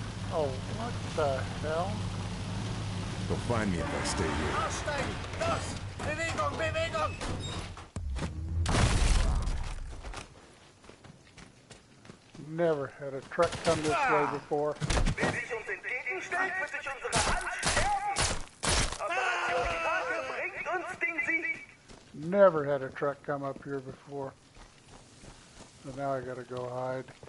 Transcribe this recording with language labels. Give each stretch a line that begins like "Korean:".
English: Oh, what the hell? They'll find me if I stay here.
German: Aussteigen! Los! Bewegung, Bewegung!
English: Never had a truck come this way before.
German: Wer sich uns entgegenstellt, wird durch unsere Hand sterben. Operation Krake bringt uns den Sieg.
English: Never had a truck come up here before. So now I gotta go hide.